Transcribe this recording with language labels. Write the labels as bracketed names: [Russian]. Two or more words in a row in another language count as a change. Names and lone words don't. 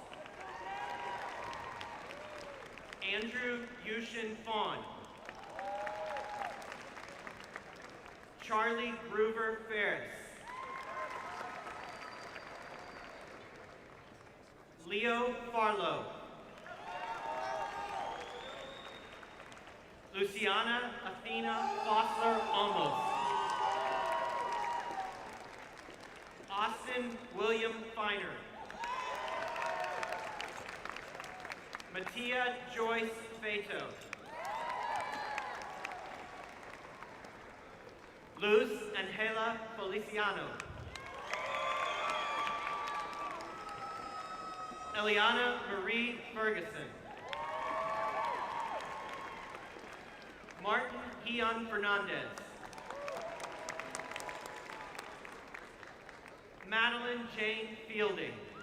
[English] Andrew Yushin Fawn. Charlie Groover Ferris. Leo Farlow. Luciana Athena Fossler Olmos. Austin William Feiner. Mattia Joyce Fato. Luz Angela Feliciano. Eliana Marie Ferguson. Martin Ian Fernandez. Madeline Jane Fielding.